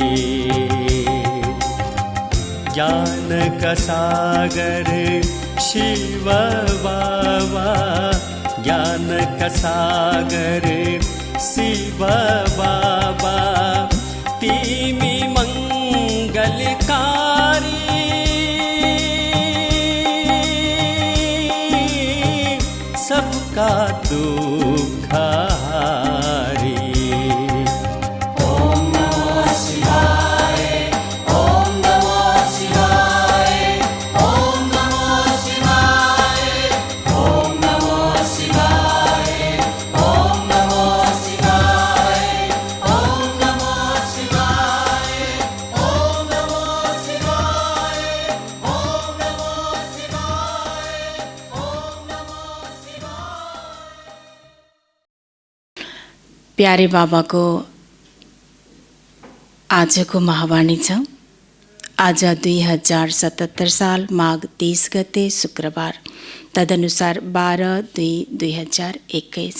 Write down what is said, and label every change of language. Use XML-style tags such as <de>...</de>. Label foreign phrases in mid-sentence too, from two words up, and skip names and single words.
<hi>ज्ञान का सागर शिव बाबा, ज्ञान का सागर शिव बाबा, तिमी मंगलकारी। ललकारी सबका दुख हारी।</hi> <sa>ओम नमो शिवाय, ओम नमो शिवाय, ओम नमो शिवाय, ओम नमो शिवाय, ओम नमो शिवाय, ओम नमो शिवाय, ओम नमो शिवाय, ओम नमो शिवाय, ओम नमो शिवाय।</sa> <ne>प्यारे बाबाको आजको महावाणी छ। आज 2077 साल माघ 30 गते शुक्रबार, तदनुसार 12/2/2021।</ne>